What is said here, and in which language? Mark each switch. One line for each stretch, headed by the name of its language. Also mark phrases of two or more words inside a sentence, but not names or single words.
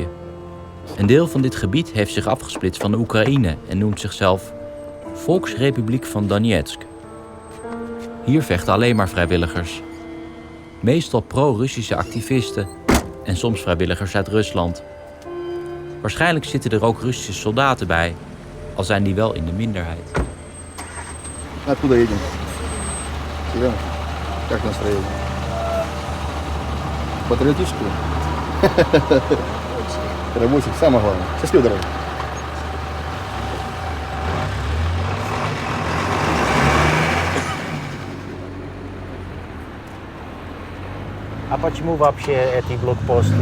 Dutch: Een deel van dit gebied heeft zich afgesplitst van de Oekraïne en noemt zichzelf Volksrepubliek van Donetsk. Hier vechten alleen maar vrijwilligers. Meestal pro-Russische activisten en soms vrijwilligers uit Rusland. Waarschijnlijk zitten er ook Russische soldaten bij, al zijn die wel in de minderheid.
Russian: Откуда едем? Серьезно? Как настроение? Патриотическую? Рабочих, самое главное. Счастливо, дорогой. А почему вообще эти блокпосты?